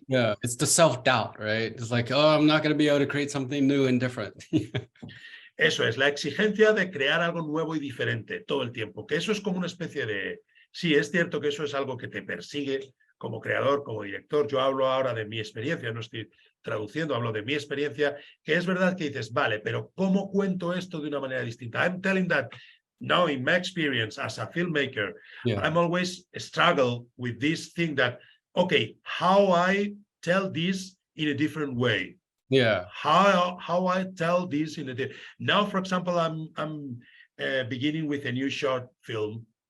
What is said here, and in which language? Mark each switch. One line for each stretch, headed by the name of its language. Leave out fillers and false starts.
English: Yeah, it's the self-doubt, right? It's like, oh, I'm not going to be able to create something new and different.
Spanish: Eso es, la exigencia de crear algo nuevo y diferente todo el tiempo, que eso es como una especie de... Sí, es cierto que eso es algo que te persigue como creador, como director. Yo hablo ahora de mi experiencia, no estoy traduciendo, hablo de mi experiencia, que es verdad que dices, vale, pero ¿cómo cuento esto de una manera distinta?
English: I'm telling that now in my experience as a filmmaker, I'm always struggle with this thing that, okay, how I tell this in a different way. Yeah. How I tell this in a different... Now, for example, I'm beginning with a new short film.